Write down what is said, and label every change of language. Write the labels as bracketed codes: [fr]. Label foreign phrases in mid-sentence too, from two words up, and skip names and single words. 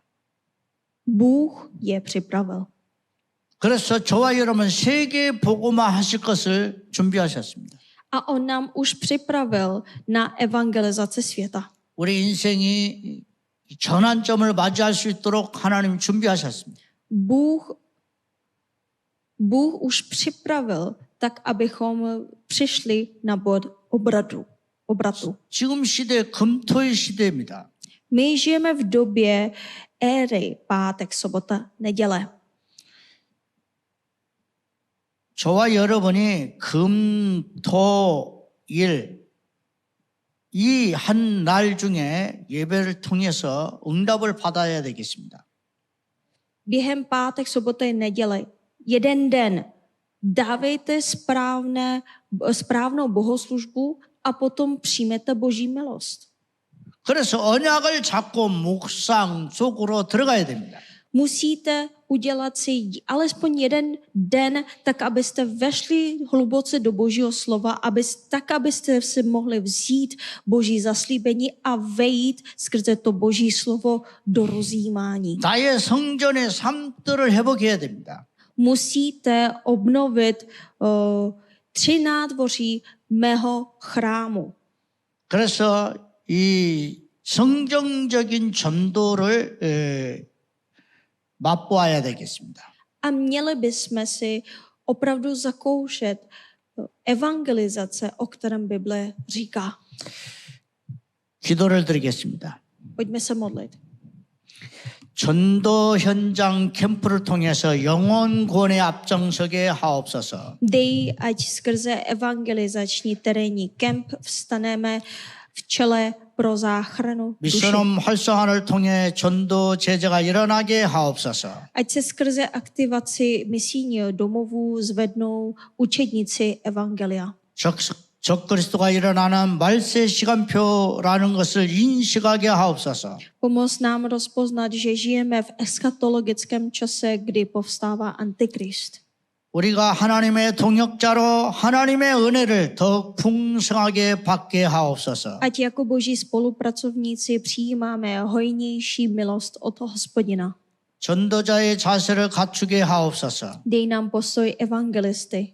[cs] Bůh je připravil. [ko] 그래서 저와 여러분 세계 복음화 하실 것을 준비하셨습니다. [cs] A on nám už připravil na evangelizaci světa. [ko] 우리 인생이 전환점을 맞이할 수 있도록 하나님 준비하셨습니다. [cs] Bůh už připravil tak, abychom přišli na bod obratu. [ko] 지금 시대 금토의 시대입니다. [cs] My žijeme v době éry pátek, sobota, neděle. [ko] 저와 여러분이 금, 토, 일, 이 한 날 중에 예배를 통해서 응답을 받아야 되겠습니다. [cs] Během pátek, soboty, neděle, jeden den dávejte správnou bohoslužbu a potom přijmete Boží milost. [ko] 그래서 언약을 잡고 묵상 속으로 들어가야 됩니다. [cs] Musíte udělat si alespoň jeden den, tak abyste vešli hluboce do Božího slova, abyste si mohli vzít Boží zaslíbení a vejít skrze to Boží slovo do rozjímání. [ko] 나의 성전의 삶들을 회복해야 됩니다. [cs] Musíte obnovit 3 nádvoří mého chrámu. [ko] 그래서 이 성경적인 전도를 맛보아야 되겠습니다. [cs] A měli bychom si opravdu zakoušet evangelizace, o kterém Bible říká. [ko] 기도를 드리겠습니다. [cs] Pojďme se modlit. [ko] 전도 현장 캠프를 통해서 영혼구원에 앞장서게 하옵소서. [cs] Dej, ať skrze evangelizační terénní kemp vstaneme v čele pro záchranu duši. [ko] 미션홈 활성화를 통해 전도 제자가 일어나게 하옵소서. [cs] Ať se skrze aktivaci misijního domovů zvednou učedníci evangelia. [ko] 적그리스도가 일어나는 말세 시간표라는 것을 인식하게 하옵소서. [cs] Pomoz nám rozpoznat, že žijeme v eschatologickém čase, kdy povstává Antikrist. [ko] 우리가 하나님의 동역자로 하나님의 은혜를 더 풍성하게 받게 하옵소서. [cs] Ať jako boží spolupracovníci přijímáme hojnější milost od Hospodina. [ko] 전도자의 자세를 갖추게 하옵소서. [cs] Dej nám postoj evangelisty